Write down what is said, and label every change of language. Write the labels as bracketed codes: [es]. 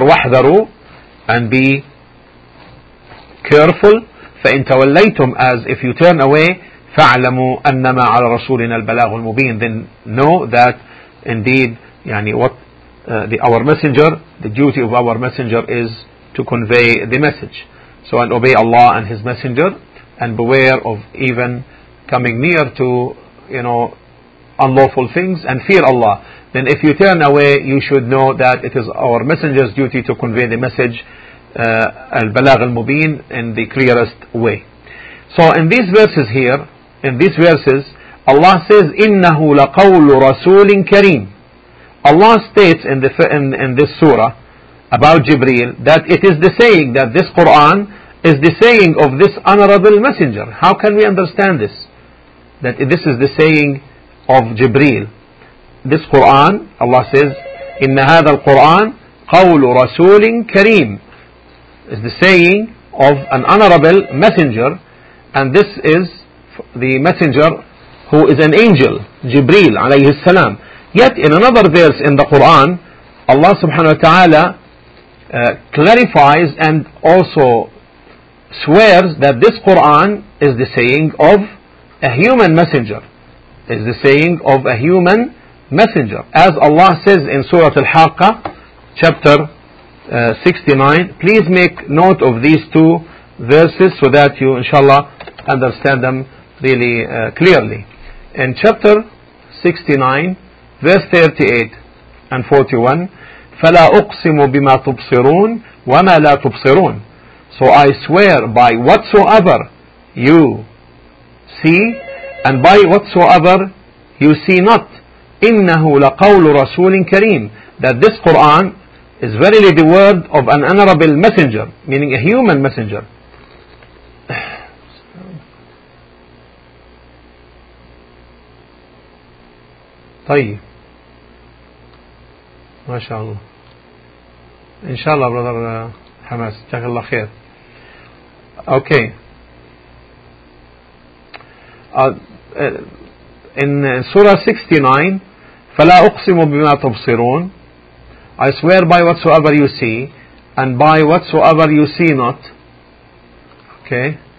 [ar] وَاحْذَرُوا, [en] and be careful. [ar] فَإِنْ تَوَلَّيْتُمْ, [en] as if you turn away, [ar] فَعْلَمُوا أَنَّمَا عَلَى رَسُولِنَا الْبَلَاغُ الْمُبِينَ. [en] Then know that indeed our messenger, the duty of our messenger is to convey the message. So and obey Allah and his messenger, and beware of even coming near to unlawful things, and fear Allah. Then if you turn away, you should know that it is our messenger's duty to convey the message, [ar] الْبَلَاغُ الْمُبِينَ, [en] in the clearest way. So in these verses here, in these verses, Allah says, [ar] إِنَّهُ لَقَوْلُ رَسُولٍ كَرِيمٍ. [en] Allah states in this surah about Jibreel that it is the saying, that this Quran is the saying of this honorable messenger. How can we understand this? That this is the saying of Jibreel. This Quran, Allah says, [ar] إِنَّ هَذَا الْقُرْآنَ قَوْلُ رَسُولٍ كَرِيمٍ. [en] It's the saying of an honorable messenger, and this is the messenger who is an angel, Jibreel alayhi salam. Yet in another verse in the Quran, Allah subhanahu wa ta'ala clarifies and also swears that this Quran is the saying of a human messenger. Is the saying of a human messenger. As Allah says in Surah Al-Haqqa, chapter 69. Please make note of these two verses so that you inshallah understand them really clearly. In chapter 69, verse 38 and 41, [ar] فَلَا أُقْسِمُ بِمَا تُبْصِرُونَ وَمَا لَا تُبْصِرُونَ. [en] So I swear by whatsoever you see and by whatsoever you see not. [ar] إِنَّهُ لَقَوْلُ رَسُولٍ كَرِيمٍ. [en] That this Quran is verily the word of an honorable messenger, meaning a human messenger. [ar] طيب ما شاء الله إن شاء الله برادر حماس جزاك الله خير. أوكي إن سورة 69 فلا أقسم بما تبصرون, [en] I swear by whatsoever you see and by whatsoever you see not. Okay.